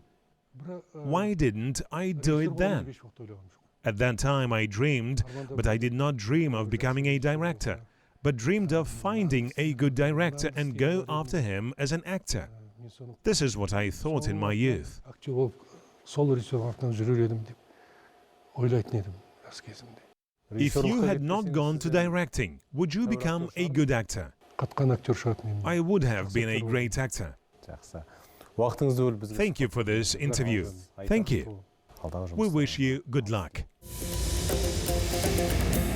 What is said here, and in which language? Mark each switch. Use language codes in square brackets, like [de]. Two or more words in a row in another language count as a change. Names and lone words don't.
[en] Why didn't I do it then? At that time I dreamed, but I did not dream of becoming a director, but dreamed of finding a good director and go after him as an actor. This is what I thought in my youth. [kk] Актер болып сол режиссер артынан жүрер едім деп ойлайтын едім жас кезімде. [en] If you had not gone to directing, would you become a good actor? [kk] Қатқан актер шығатын едім. [en] I would have been a great actor. [kk] Жақсы. Уақытыңызды бөліп бізге. [en] Thank you for this interview. Thank you. [kk] Алдағы [en] We [kk] жұмыста. [en] wish you good luck.